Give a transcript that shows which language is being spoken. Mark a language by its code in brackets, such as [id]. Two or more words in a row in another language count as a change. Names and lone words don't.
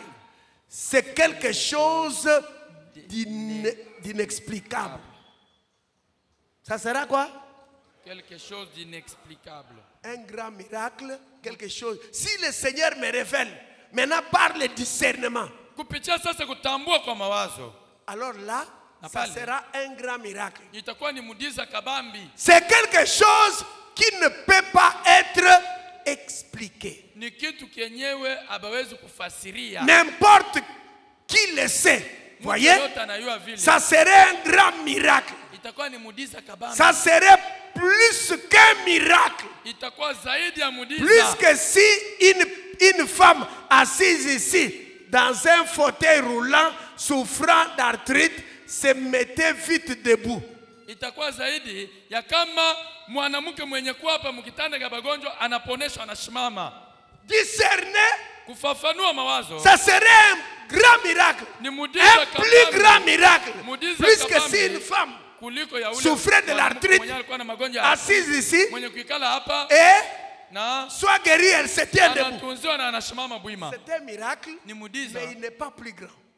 [fr] C'est quelque chose d'inexplicable. Ça sera quoi? Quelque chose d'inexplicable. Un grand miracle, quelque chose. Si le Seigneur me révèle, maintenant par le discernement, [sw] kupitia sasa kutambua kwa mawazo, [fr] alors là, ça sera un grand miracle. [sw] itakuwa ni muujiza kabambi. [fr] C'est quelque chose qui ne peut pas être expliqué. [sw] Ni kitu kenyewe abawezi kufasiria. [fr] N'importe qui le sait. Voyez? Ça serait un grand miracle. [sw] Itakuwa ni muujiza kabambi. [fr] Ça serait plus qu'un miracle. [sw] Itakuwa zaidi ya muujiza. [fr] Plus que si une femme assise ici dans un fauteuil roulant souffrant d'arthrite se mettait vite debout. [sw] Itakuwa zaidi ya kama mwanamke mwenye kuwa hapa mkitanda cha magonjwa anaponeshwa anasimama. [fr] Discerner, [sw] kufafanua mawazo. [fr] Ça serait un grand miracle. Un plus grand miracle. Plus que si une femme souffrait de l'arthrite assise ici et soit guérie, elle se tient debout. C'est un miracle, mais il n'est pas plus grand.